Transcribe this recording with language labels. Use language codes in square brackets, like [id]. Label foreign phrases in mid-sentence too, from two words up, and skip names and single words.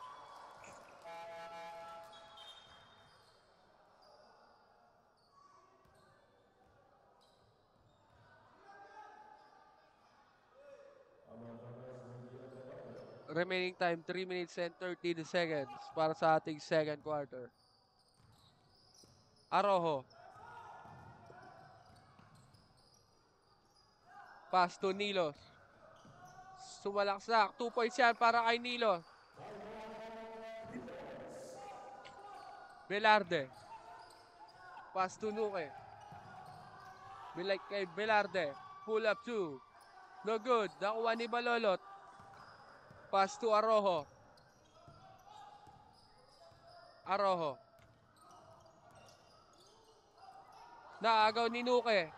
[en] Remaining time 3 minutes and 13 seconds [tl] para sa ating [en] second quarter. Arojo. Pass to Nilos. [tl] Sumalaksak. 2 points yan para kay Nilos. Velarde. [en] Pass to Nuke. Kay Velarde. Pull up 2. No good. [tl] Nakuha ni Balolot. [en] Pass to Arojo. Arojo. [tl] Naagaw ni Nuke.